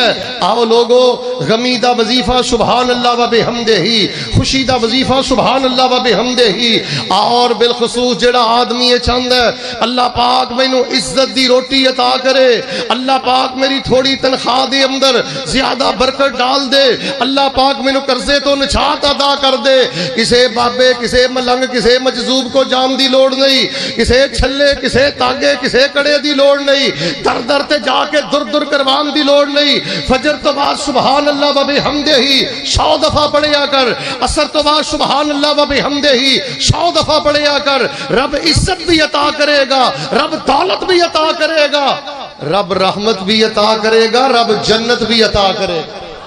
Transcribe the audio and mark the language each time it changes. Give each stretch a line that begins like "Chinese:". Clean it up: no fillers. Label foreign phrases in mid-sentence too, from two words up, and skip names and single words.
Punjabi: آؤ لوگو، غمی دا وظیفہ
Arabic: سبحان اللہ و بحمدہ،
Punjabi: خوشی دا وظیفہ
Arabic: سبحان اللہ و بحمدہ،
Punjabi: اور بالخصوص جڑا آدمی چاہندا ہے اللہ پاک مینوں عزت دی روٹی عطا کرے، اللہ پاک میری تھوڑی تنخواہ دے اندر زیادہ برکت ڈال دے، اللہ پاک مینوں قرضے تو نجات عطا کر دے، کسے بابے، کسے ملنگ، کسے مجذوب کو جام دی لوڑ نہیں، کسے چھلے، کسے تاگے، کسے کڑے دی لوڑ نہیں، در در تے جا کے در در کروان دی لوڑ نہیں۔ فجر تو بعد
Arabic: سبحان اللہ و بحمدہ
Punjabi: 100 دفعہ پڑھیا کر، عصر تو بعد
Arabic: سبحان اللہ و بحمدہ
Punjabi: 100 دفعہ پڑھیا کر۔ رب عزت بھی عطا کرے گا، رب دولت بھی عطا کرے گا، رب رحمت بھی عطا کرے گا، رب جنت بھی عطا کرے گا۔